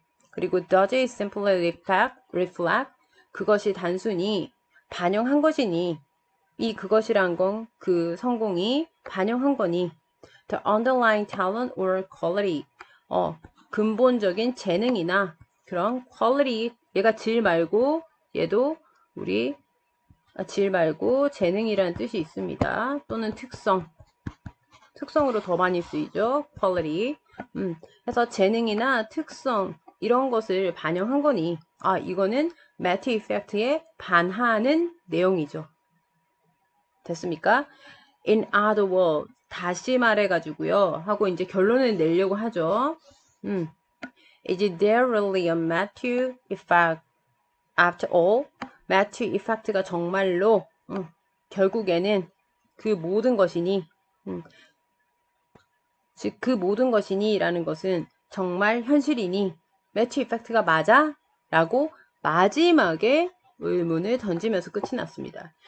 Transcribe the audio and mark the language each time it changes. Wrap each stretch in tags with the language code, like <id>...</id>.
<ko>그리고</ko> <en>does it simply reflect</en> <ko>그것이 단순히 반영한 것이니 이 그것이란 건 그 성공이 반영한 거니</ko> <en>the underlying talent or quality</en> <ko>근본적인 재능이나 그런 quality 얘가 질 말고 얘도 우리 질 말고 재능이라는 뜻이 있습니다. 또는 특성으로 더 많이 쓰이죠. quality 그래서 재능이나 특성 이런 것을 반영한 거니 이거는 매튜 이펙트에 반하는 내용이죠. 됐습니까?</ko> <en>In other words</en> <ko>다시 말해가지고요. 하고 이제 결론을 내려고 하죠.</ko> <en>Is there really a Matthew effect after all?</en> <ko>Matthew effect가 정말로 결국에는 그 모든 것이니 즉 그 모든 것이니 라는 것은 정말 현실이니 매튜 이펙트가 맞아? 라고 마지막에 의문을 던지면서 끝이 났습니다.</ko>